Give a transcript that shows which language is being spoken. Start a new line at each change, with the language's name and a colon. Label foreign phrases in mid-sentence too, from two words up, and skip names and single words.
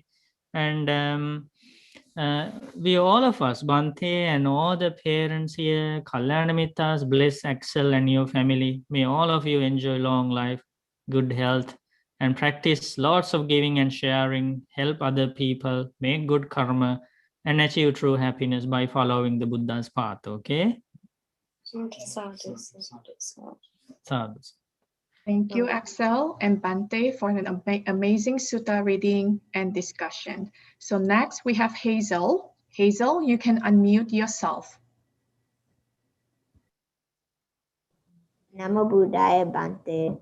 English: And we, all of us, Bhante and all the parents here, Kalyanamitas, bless Axel and your family. May all of you enjoy long life, good health, and practice lots of giving and sharing, help other people, make good karma, and achieve true happiness by following the Buddha's path. Okay?
Pali: Okay, sadhu, sadhu, sadhu. Sadhu.
English: Thank you, Axel and Bante, for an amazing sutta reading and discussion. So next we have Hazel. Hazel, you can unmute yourself.
Pali: Namo Buddhaya Bhante.